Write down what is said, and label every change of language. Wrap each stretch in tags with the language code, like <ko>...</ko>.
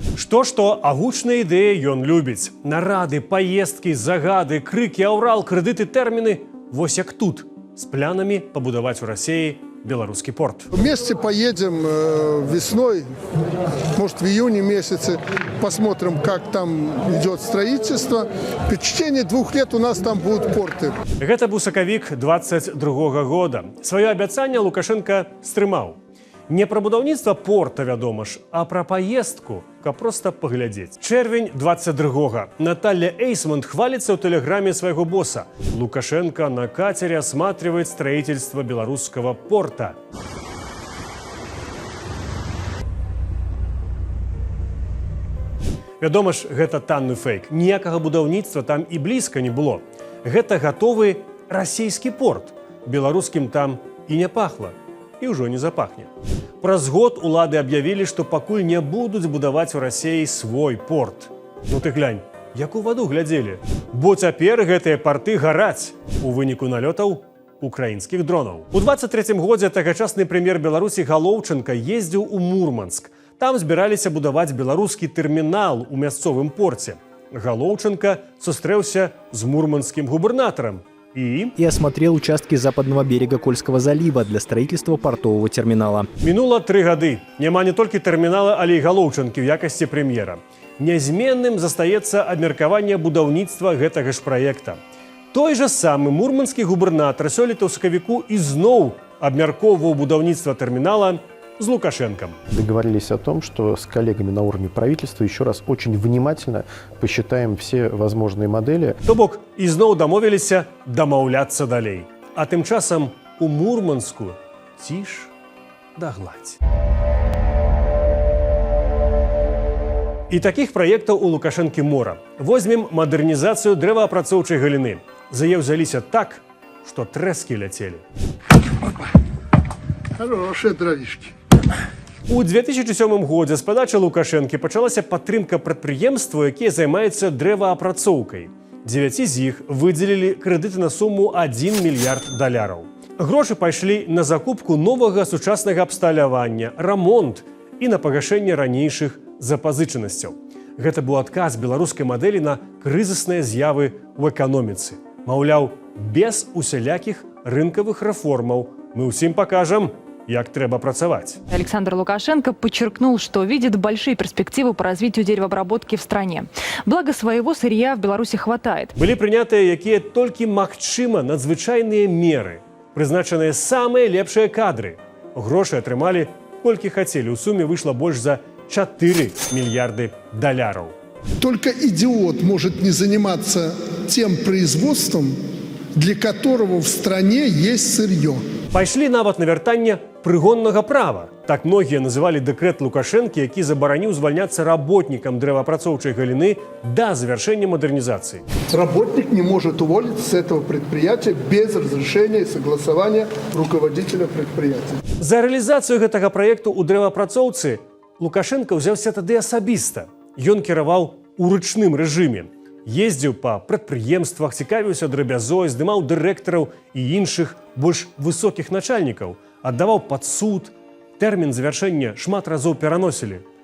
<be>Што, а гучныя ідэі ён любіць. Нарады, паездкі, загады, крыкі, аўрал, крэдыты, тэрміны. Вось як тут, з планамі пабудаваць у Расіі беларускі порт.</be> <ru>Вместе поедем весной, может, в июне месяце, посмотрим, как там идет строительство. В течение 2 лет у нас там будут порты.</ru> <be>Гэта быў сакавік 22-го года. Сваё абяцанне Лукашенко стрымаў. Не пра будаўніцтва порта, вядома ж, а пра паездку, каб проста паглядзець. Чэрвень 22-го. Наталья Эйсмонт хвалится ў тэлеграме свайго босса.</be> <ru>Лукашенко на катере осматривает строительство белорусского порта.</ru> <be>Вядома ж, гэта танны фейк. Ніякага будаўніцтва там і блізка не было. Гэта гатовы расійскі порт. Беларускім там і не пахла. І ўжо не запахне. Праз год улады аб'явілі, што пакуль не будуць будаваць у Расіі свой порт. Ну ты глянь, як у ваду глядзелі. Бо цяпер гэтыя порты гараць у выніку налётаў украінскіх дронаў. У 23-м годзе тагачасны прэм'ер Беларусі Галоўченка ездзіў у Мурманск. Там збіраліся будаваць беларускі тэрмінал у мясцовым порце. Галоўченка сустрэўся з мурманскім губернатором и</be> <ru>осмотрел участки западного берега Кольского залива для строительства портового терминала.</ru> <be>Мінула 3 гады. Няма не толькі тэрмінала, але і Галоўченкі ў якасці прэм'ера. Нязменным застаецца абмеркаванне будаўніцтва гэтага ж праекта. Той жа самы мурманскі губернатор сёлета ў сакавіку ізноў абмяркоўваў будаўніцтва тэрмінала с Лукашенком.</be> <ru>Договорились о том, что с коллегами на уровне правительства еще раз очень внимательно посчитаем все возможные модели.</ru> <be>То бок, ізноў дамовіліся дамаўляцца далей. А тым часам у Мурманску ціш да гладзь. І такіх праектаў у Лукашэнкі мора. Возьмем мадэрнізацыю дрэваапрацоўчай галіны. За яе ўзяліся так, што трэскі ляцелі.</be> <ru>Хорошие дровишки.</ru> <be>У 2007 годзе з падачы Лукашэнкі пачалася падтрымка прадпрыемстваў, якія займаюцца дрэваапрацоўкай. 9 з іх выдзелілі крэдыты на суму $1 мільярд. Грошы пайшлі на закупку новага сучаснага абсталявання, рамонт і на пагашэнне ранейшых запазычанасцяў. Гэта быў адказ беларускай мадэлі на крызісныя з'явы ў эканоміцы. Маўляў, без усялякіх рынкавых рэформаў мы ўсім пакажам, як трэба працаваць.</be> <ru>Александр Лукашенко подчеркнул, что видит большие перспективы по развитию деревообработки в стране. Благо своего сырья в Беларуси хватает.</ru> <be>Былі прынятыя якія толькі магчыма надзвычайныя меры, прызначаныя самыя лепшыя кадры. Грошы атрымалі колькі хацелі. У суме выйшла больш за $4 мільярды.</be> <ru>Только идиот может не заниматься тем производством, для которого в стране есть сырье.</ru> <be>Пайшлі нават на вяртанне прыгоннага права. Так многія называлі дэкрэт Лукашэнкі, які забараніў звальняцца работнікам дрэваапрацоўчай галіны да завяршэння мадэрнізацыі.</be> <ru>Работник не может уволиться с этого предприятия без разрешения и согласования руководителя предприятия.</ru> <be>За рэалізацыю гэтага праекту ў дрэваапрацоўцы Лукашенко ўзяўся тады асабіста. Ён кіраваў у ручным рэжыме. Ездзіў па прадпрыемствах, цікавіўся драбязой, здымаў дырэктараў і іншых больш высокіх начальнікаў, аддаваў пад суд, тэрмін завяршэння шмат разоў пераносілі.</be>